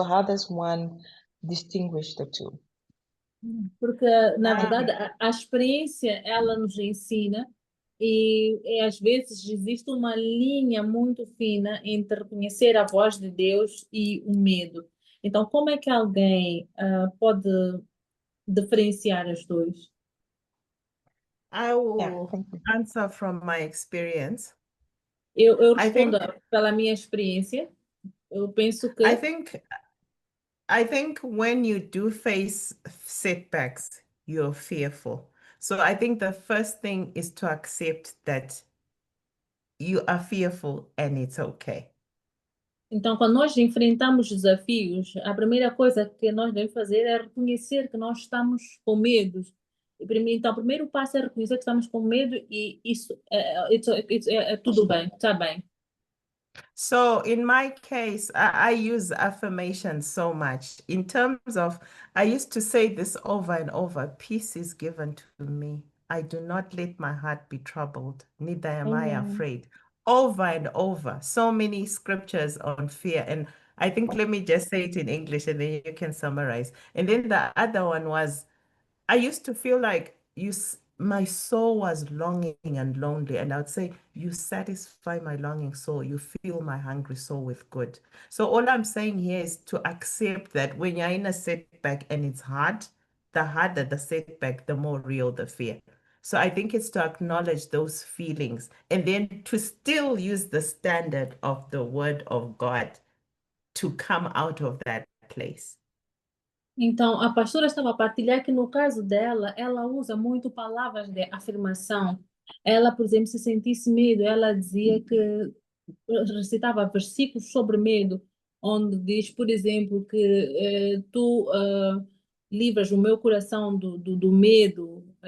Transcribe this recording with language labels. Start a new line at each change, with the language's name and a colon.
English: So how does one distinguish the two?
Portuguese: Porque, na verdade, a experiência, ela nos ensina e às vezes existe uma linha muito fina entre reconhecer a voz de Deus e o medo. Então, como é que alguém pode diferenciar os dois?
English: I will answer from my experience.
Portuguese: Eu respondo pela minha experiência. Eu penso que...
English: I think when you do face setbacks, you're fearful. So I think the first thing is to accept that you are fearful and it's okay.
Portuguese: Então, quando nós enfrentamos desafios, a primeira coisa que nós devemos fazer é reconhecer que nós estamos com medo. Então, o primeiro passo é reconhecer que estamos com medo e isso é tudo bem, está bem. So in my case, I use affirmation so much in terms of, I used to say this over and over, peace is given to me. I do not let my heart be troubled, neither am I afraid. Over and over, so many scriptures on fear. And I think, let me just say it in English and then you can summarize. And then the other one was, I used to feel like my soul was longing and lonely, and I would say, you satisfy my longing soul, you fill my hungry soul with good. So all I'm saying here is to accept that when you're in a setback and it's hard, the harder the setback, the more real the fear. So I think it's to acknowledge those feelings and then to still use the standard of the word of God to come out of that place. Então, a pastora estava a partilhar que, no caso dela, ela usa muito palavras de afirmação. Ela, por exemplo, se sentisse medo, ela dizia que recitava versículos sobre medo, onde diz, por exemplo, que tu livras o meu coração do medo.